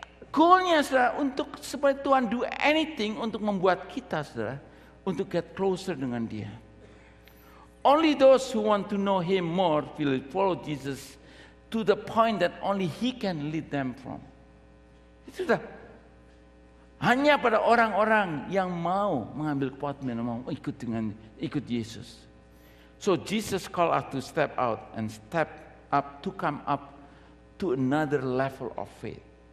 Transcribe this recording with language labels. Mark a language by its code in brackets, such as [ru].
[id] Goalnya untuk supaya Tuhan [en] do anything [id] untuk membuat kita untuk [en] get closer [id] dengan Dia. [en] Only those who want to know Him more will follow Jesus to the point that only He can lead them from. [id] Itu hanya pada orang-orang yang mau mengambil keputusan, mau ikut Yesus. [en] So Jesus called us to step out and step up to come up to another level of faith.